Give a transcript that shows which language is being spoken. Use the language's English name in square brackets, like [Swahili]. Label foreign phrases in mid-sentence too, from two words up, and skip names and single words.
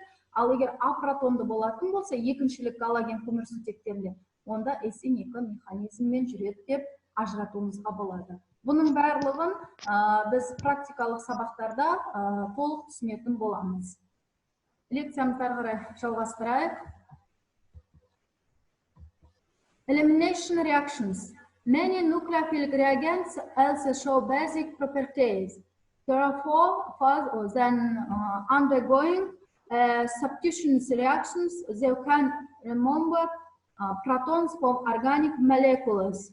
[Kazakh] Ал егер А протонды болатын болса, екіншілік галоген көмірсутектерінде, онда SN2 механизммен жүреді деп ажыратуымызға болады. Бұның барлығын біз практикалық сабақтарда толық түсінетін боламыз. Лекциямызды ары қарай жалғастырайық. [English] Elimination reactions. Many nucleophilic reagents also show basic properties. Therefore, further than undergoing substitution reactions, they can remove protons from organic molecules.